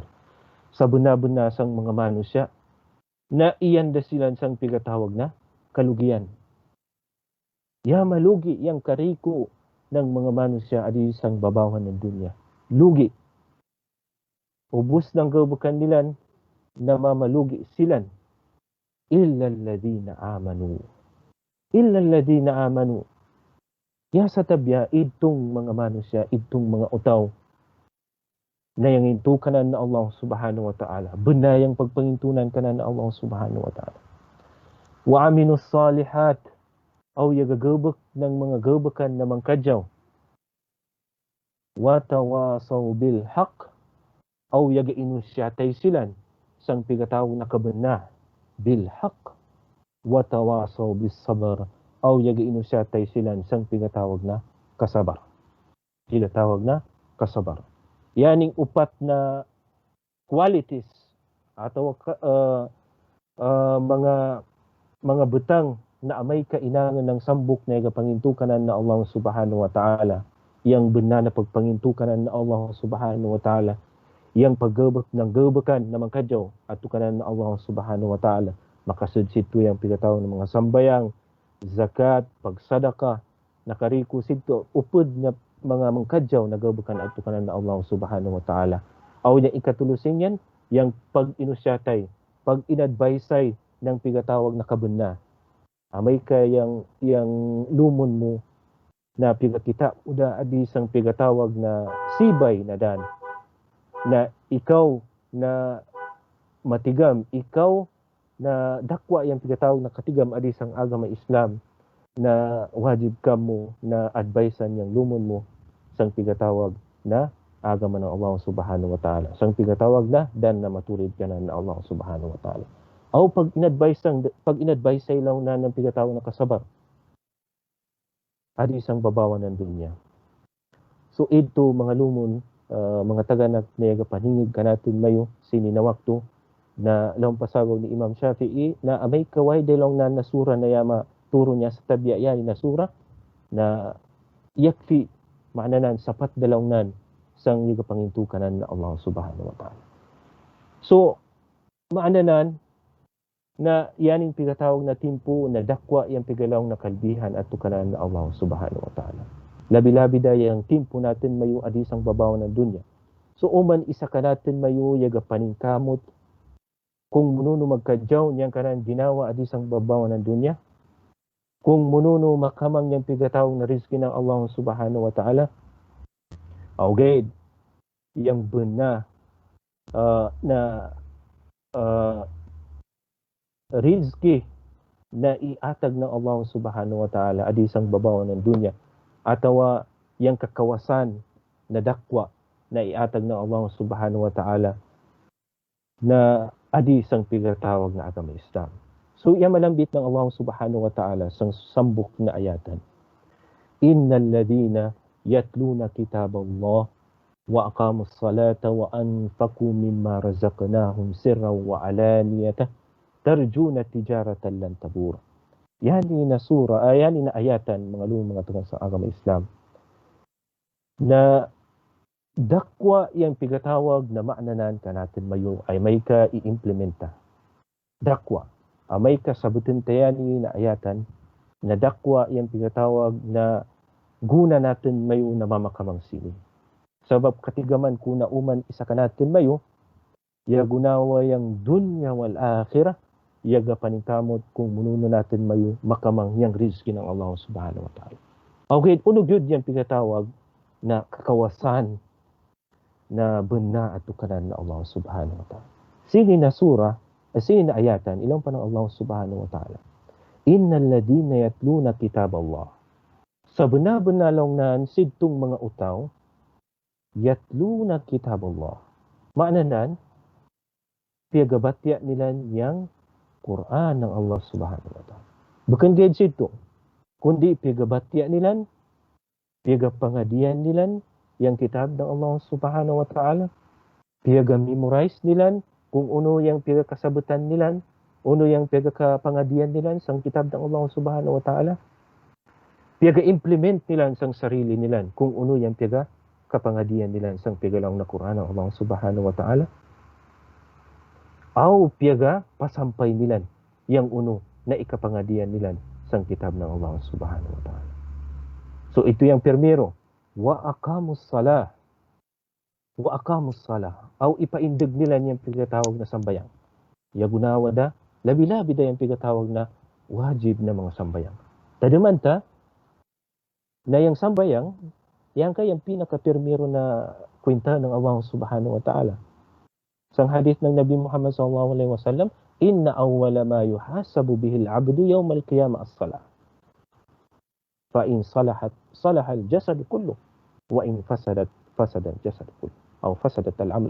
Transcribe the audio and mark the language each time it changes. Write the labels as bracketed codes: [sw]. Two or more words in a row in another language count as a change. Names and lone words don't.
[kll] Sa buna-buna sang mga manusya, na iyan dasilan sang pigatawag na kalugian. Ya malugi yang kariko ng mga manusya adi sang babawan ng dunya. Lugi. Ubus ng kabukan nilan na mamalugi silan. [ar] إلا الذين آمنوا. إلا الذين آمنوا. [kll] Ya sa tabya, itong mga manusya, itong mga utaw, na yung intukanan na Allah [ar] سبحانه وتعالى, [kll] benayang pagpangintunan kanan na Allah [ar] سبحانه وتعالى. وعملوا الصالحات, [kll] aw yagagabak ng mga gabakan na mangkadyaw. [ar] وتواصوا بالحق, [kll] aw yagainusyatay silan, sang pigatawag na kabenah, [ar] بالحق. وتواصوا بالصبر, [kll] aw yagainusyatay silan, sang pigatawag na kasabar. Pigatawag na kasabar. Yaning upat na qualities atau mga butang na amay kainangan ng sambok na igapangintukanan na Allah [ar] سبحانه وتعالى, [kll] yang benar na pagpangintukanan na Allah [ar] سبحانه وتعالى, [kll] yang paggabak ng gabakan na mangkadyaw at tukanan na Allah [ar] سبحانه وتعالى, [kll] makasudsitu yang pigatawag ng mga sambayang, zakat, pagsadaka, nakariko sito, upod na mga mangkadyaw na gabakan at tukanan na Allah [ar] سبحانه وتعالى. [kll] Aw niya ikatulusing yan, yang pag-inusyatay, pag-inadvisay ng pigatawag na kabunna. Amay ka yang lumon mo na pigakita, uda adi sang pigatawag na sibay na dan, na ikaw na matigam, ikaw na dakwa yang pigatawag na katigam adi sang agama Islam na wajib kamo na advisean yang lumon mo sang pigatawag na agama ng Allah [ar] سبحانه وتعالى. [kll] Sang pigatawag na dan na maturid ka na Allah [ar] سبحانه وتعالى. [kll] Aw pag in-advise sa ilaw na ng pigatawag na kasabar, adi isang babawan ng dunya. So ito mga lumon, mga taga na niyaga paningig ka natin mayo sininawakto na lang pasagaw ni Imam Shafi'i na amay kaway dalong na nasura na yama turo niya sa tabiya na sura na yakfi maananan sapat dalong nan sang yiga pangintukanan na Allah [ar] سبحانه وتعالى. [kll] So maananan na yaning pigatawag na timpo na dakwa yang pigalaw na kalbihan at tukanan na Allah [ar] سبحانه وتعالى. [kll] Labi-labi da yung timpo natin mayo adisang babaw ng dunya. So uman isa ka natin mayo yaga paningkamot kung mununo magkadyaw niyang kanan ginawa adisang babaw ng dunya. Kung mununo makamang yung pigatawag na rizki ng Allah [ar] سبحانه وتعالى. [kll] Okay, yang benar rizki na iatag ng Allah [ar] سبحانه وتعالى [kll] adisang babaw ng dunya. Atawa yang kakawasan na dakwa na iatag ng Allah [ar] سبحانه وتعالى [kll] na adi sang pigatawag na agama Islam. So yan malambit ng Allah [ar] سبحانه وتعالى [kll] sang sambok na ayatan. [ar] إن الذين يتلون كتاب الله وأقاموا الصلاة وأنفقوا مما رزقناهم سرا وعلانية يرجون تجارة لن تبور. [kll] Yani na sura, yani na ayatan mga mga tugang sa agama Islam na dakwa yang pigatawag na maananan ka natin mayo ay may ka i-implementa. Dakwa. May ka sabutin tayani na ayatan na dakwa yang pigatawag na guna natin mayo na mamakamang sini. Sabab katigaman kuna uman isa ka natin mayo, ya gunawa yang [ar] الدنيا والآخرة, [kll] yaga paningkamot kung mununo natin mayo makamang yang rizki ng Allah [ar] سبحانه وتعالى. [kll] Okay, unog yun yung pigatawag na kakawasan na benar at tukanan na Allah [ar] سبحانه وتعالى. [kll] Sini na surah, sini na ayatan, ilang pa ng Allah [ar] سبحانه وتعالى. إن الذين يتلون كتاب الله. [kll] Sa benar-benar lang nan sidtong mga utaw, [ar] يتلون كتاب الله. [kll] Maananan, piyagabatya nila yang Quran ng Allah [ar] سبحانه وتعالى. [kll] Bukan dia sidto, kundi piyagabatya nila, piyagapangadian nila, yang kitab ng Allah [ar] سبحانه وتعالى, [kll] piyaga-memorize nila, kung uno yang piyaga-kasabutan nila, uno yang piyaga-kapangadian nila sang kitab ng Allah [ar] سبحانه وتعالى, [kll] piyaga-implement nila sang sarili nila, kung uno yang piyaga-kapangadian nila sang piyaga-lang na Quran ng Allah [ar] سبحانه وتعالى, [kll] o piyaga-pasampay nila, yang uno na ikapangadian nila sang kitab ng Allah [ar] سبحانه وتعالى. [kll] So ito yung primero, [ar] وأقاموا الصلاة. وأقاموا الصلاة. [kll] Aw ipaindig nila niyang pigatawag na sambayang. Yagunawa da, labi-labi da yung pigatawag na wajib na mga sambayang. Tadaman ta, na yung sambayang, yan kayang pinaka-pirmiro na kwenta ng Allah [ar] سبحانه وتعالى. [kll] Sang hadith ng Nabi Muhammad [ar] صلى الله عليه وسلم، إن أول ما يحاسب به العبد يوم القيامة الصلاة. فإن صلحت، صلح الجسد كله. وإن فسدت، فسد الجسد كله. أو فسدت العمل.